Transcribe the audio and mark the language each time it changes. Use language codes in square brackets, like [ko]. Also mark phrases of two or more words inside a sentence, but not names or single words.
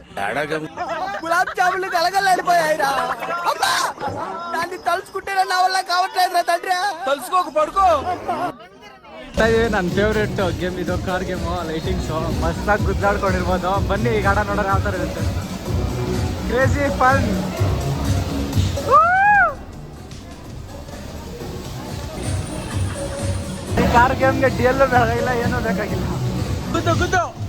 [te] గులాబ్ జాములు గలగల్లాడిపోయాయిరా అమ్మా దాన్ని తలుచుకుంటే నా వల్ల కావట్లేదురా తండ్రి తలుచుకోక పడుకో [kn] ನನ್ನ [en] favourite game [kn] ಇದು [en] car game lightings [kn] ಮಸ್ತಾಗಿ ಗುದ್ದಾಡ್ಕೊಂಡಿರ್ಬೋದು ಬನ್ನಿ ಈ ಗಾಡ ನೋಡೋಣ ಯಾವ ಥರ ಇರುತ್ತೆ [en] crazy fun [kn] ಈ ಕಾರ್ ಗೇಮ್ಗೆ DL ಬೇಕಾಗಿಲ್ಲ ಏನೂ ಬೇಕಾಗಿಲ್ಲ ಗುದ್ದು ಗುದ್ದು